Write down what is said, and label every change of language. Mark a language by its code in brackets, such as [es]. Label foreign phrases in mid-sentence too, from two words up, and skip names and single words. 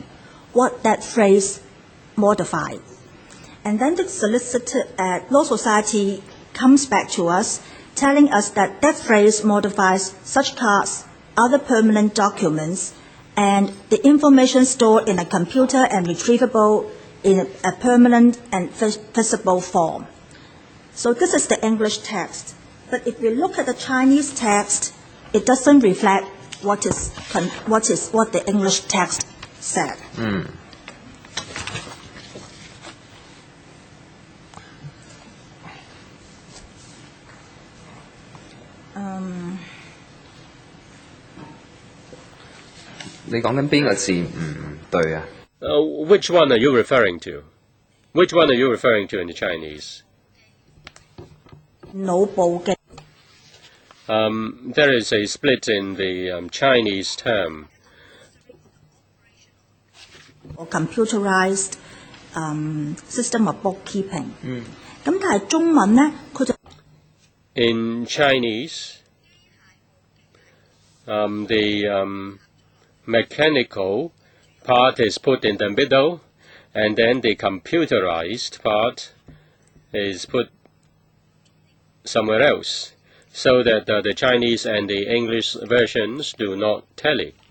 [en] What that phrase modifies. And then the Law Society comes back to us telling us that that phrase modifies such cards, other permanent documents, and the information stored in a computer and retrievable in a permanent and visible form. So this is the English text. But if we look at the Chinese text, it doesn't reflect what the English text said. [yue] Mm. 你講緊邊個字唔對啊？ [en] Which one are you referring to? Which one are you referring to in the Chinese? [yue] 腦部嘅 [en] There is a split in the Chinese term. or computerized system of bookkeeping. [yue] 咁但係中文呢，佢就 [en] In Chinese, the mechanical part is put in the middle, and then the computerized part is put somewhere else, so that the Chinese and the English versions do not tally.